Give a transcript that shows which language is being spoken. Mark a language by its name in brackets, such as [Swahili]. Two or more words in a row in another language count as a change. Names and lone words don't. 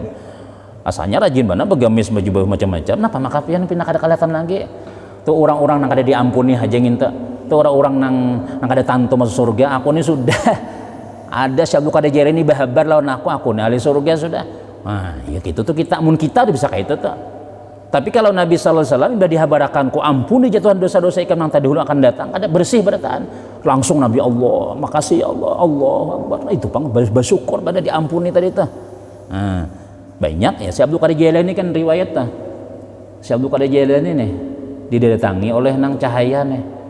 [Banjar] Asalnya rajin banget begamis baju macam-macam. Nah maka pian pindah kada kelihatan lagi. Tuh orang-orang nang kada diampuni aja nginta. Tuh orang-orang nang kada tantu masuk surga. Aku ini sudah ada Syekh Abdul Qadir Jailani bahabar lawan aku nih ahli surga sudah. Nah ya gitu tuh kita, mun kita tuh bisa kayak itu tuh. Tapi kalau Nabi [Arabic] صلى الله عليه وسلم [Banjar] sudah dihabarkan ku ampuni jatuhan dosa-dosa ikam yang tadi dulu akan datang, kada bersih berataan. Langsung Nabi Allah, makasih [Arabic] يا الله، الله أكبر. [Banjar] Nah, itu pang bersyukur pada diampuni tadi tuh. Nah, banyak ya Syekh Abdul Qadir Jailani kan riwayat tuh. Syekh Abdul Qadir Jailani nih didatangi oleh nang cahaya nih.